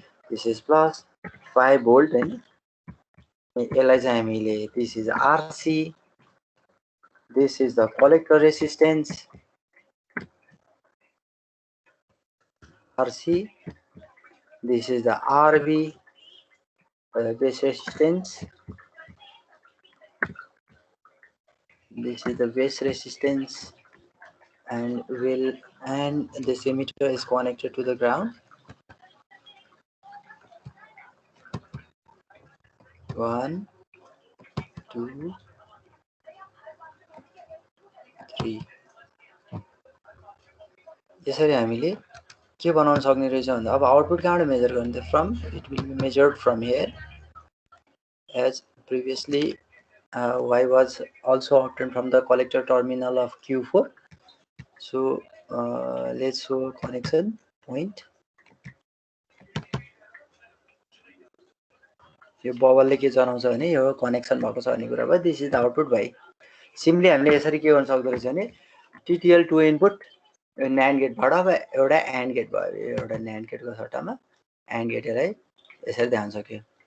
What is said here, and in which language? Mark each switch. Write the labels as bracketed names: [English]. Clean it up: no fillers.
[English] this is +5 volt [Nepali] होइन। यसलाई चाहिँ हामीले [English] This is RC, this is the collector resistance RC, this is the RB, base resistance, This is the base resistance, and this emitter is connected to the ground. 1 2 3 [Nepali] यसरी हामीले के बनाउन सक्ने रहेछ भन्दा अब आउटपुट कहाँबाट मेजर गर्ने त [English] From it will be measured from here as previously y was also obtained from the collector terminal of Q4. So let's show a connection point. [Nepali] यो बबलले के जनाउँछ भने यो कनेक्सन भएको छ भन्ने कुरा भयो. [English] this is the output [Nepali] भाइ. सिम्पली हामीले यसरी के गर्न सक्दो रहेछ भने TTL 2 इनपुट NAND गेटबाट अब एउटा AND गेट भयो. एउटा NAND गेटको सट्टामा AND गेट यसलाई यसरी देखाउन सक्यो.